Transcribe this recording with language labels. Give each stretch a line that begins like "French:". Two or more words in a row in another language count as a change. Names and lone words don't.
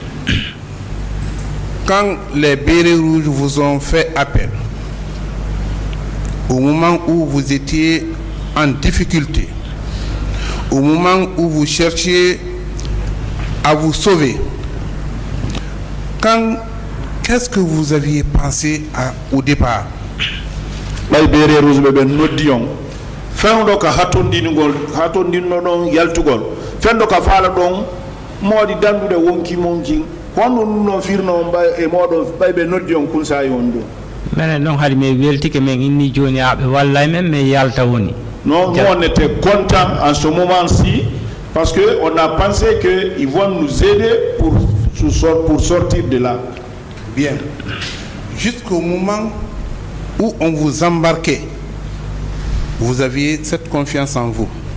French: Quand les bérets rouges vous ont fait appel, au moment où vous étiez en difficulté, au moment où vous cherchiez à vous sauver, qu'est-ce que vous aviez pensé au départ? Les bérets rouges
Fula: bébé noddion. Fendo ka hatondinno ɗon yaltugol fendo ka faala ɗon moodi dandude wonki monki hono no firno e moɗon ɓayɓe noddi on kunsayi on ɗum minen ɗon haade mi weltike min inni joni aɓe wallay men mi yalta woni.
French: Non, nous on était contents en ce moment-ci parce qu'on a pensé qu'ils vont nous aider pour sortir de là. Bien. Jusqu'au moment où on vous embarquait, vous aviez cette confiance en vous.